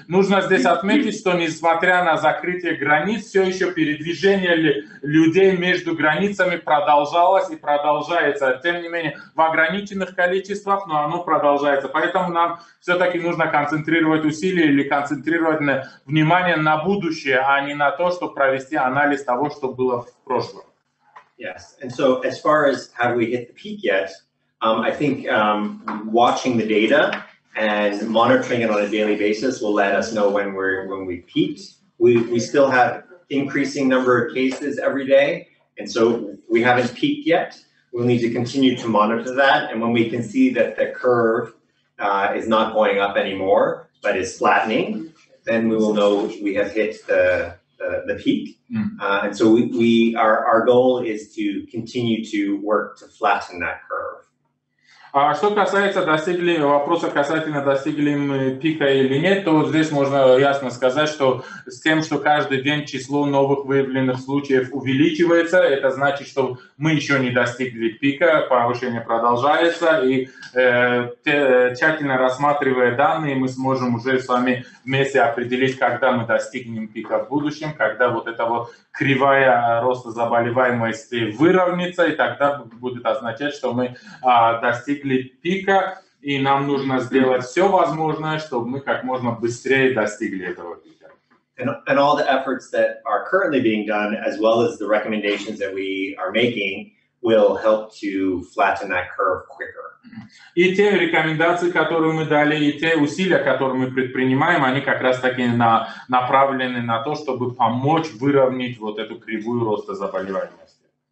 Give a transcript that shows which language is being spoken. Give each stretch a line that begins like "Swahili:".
Russian: Нужно здесь отметить, что несмотря на закрытие границ, все еще передвижение людей между границами продолжалось и продолжается. Тем не менее, в ограниченных количествах, но оно продолжается. Поэтому нам все-таки нужно концентрировать усилия или концентрировать внимание на будущее, а не на то, чтобы провести анализ того, что было в прошлом.
English: Yes, and so as far as have we hit the peak yet, I think watching the data and monitoring it on a daily basis will let us know when we peaked. We still have increasing number of cases every day, and so we haven't peaked yet. We'll need to continue to monitor that, and when we can see that the curve is not going up anymore, but is flattening, then we will know we have hit the peak. And so our goal is to continue to work to flatten that curve.
Russian: Что касается вопроса касательно достигли мы пика или нет, то здесь можно ясно сказать, что с тем, что каждый день число новых выявленных случаев увеличивается, это значит, что мы еще не достигли пика, повышение продолжается, и тщательно рассматривая данные, мы сможем уже с вами вместе определить, когда мы достигнем пика в будущем, когда вот эта вот кривая роста заболеваемости выровняется, и тогда будет означать, что мы достигли пика, и нам нужно сделать все возможное, чтобы мы как можно быстрее достигли этого пика.
English: And all the efforts that are currently being done, as well as the recommendations that we are making, will help to flatten that curve quicker.
Russian: И те рекомендации, которые мы дали, и те усилия, которые мы предпринимаем, они как раз таки направлены на то, чтобы помочь выровнять вот эту кривую роста заболеваемости.